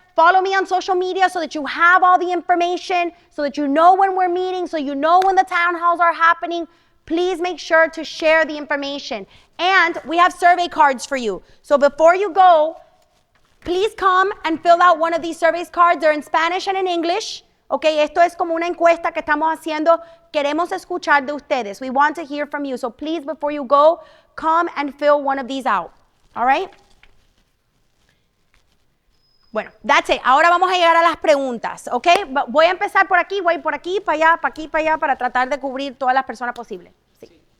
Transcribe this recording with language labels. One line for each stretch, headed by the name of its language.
English: Follow me on social media so that you have all the information, so that you know when we're meeting, so you know when the town halls are happening. Please make sure to share the information. And we have survey cards for you. So before you go, please come and fill out one of these survey cards. They're in Spanish and in English.
Spanish: Okay, esto es como una encuesta que estamos haciendo. Queremos escuchar de ustedes.
English: We want to hear from you. So please, before you go, come and fill one of these out. All right?
Spanish: Bueno,
English: that's it.
Spanish: Ahora vamos a llegar a las preguntas, ¿ok? Voy a empezar por aquí, voy por aquí, para allá, para aquí, para allá, para tratar de cubrir todas las personas posibles. Sí.